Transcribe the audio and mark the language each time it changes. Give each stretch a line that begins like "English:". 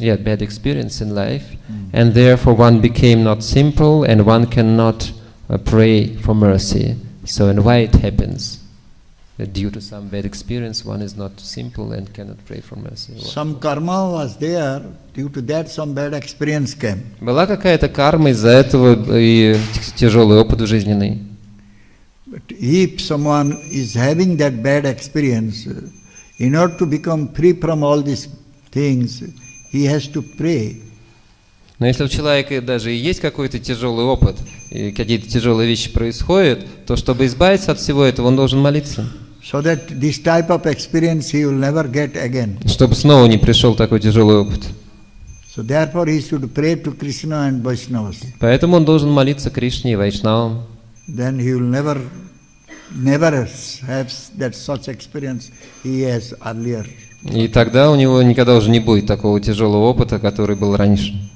English: yeah, bad experience in life, and therefore one became not simple and one cannot pray for mercy. So, and why it happens? That due to some bad experience, one is not simple and cannot pray for mercy. Some karma was there, due to that some bad experience came.
Russian: Была какая-то карма, из-за этого и тяжелый опыт жизненный.
English: But if someone is having that bad experience, in order to become free from all these things, he has to pray.
Russian: Но если у человека даже и есть какой-то тяжелый опыт, и какие-то тяжелые вещи происходят, то чтобы избавиться от всего этого, он должен молиться.
English: So that this type of experience he will never get again.
Russian: Чтобы снова не пришел такой тяжелый опыт.
English: So therefore he should pray to Krishna and Vaishnavas.
Russian: Поэтому он должен молиться Кришне и Вайшнавам.
English: Then he will never have that such experience he has earlier.
Russian: И тогда у него никогда уже не будет такого тяжелого опыта, который был раньше.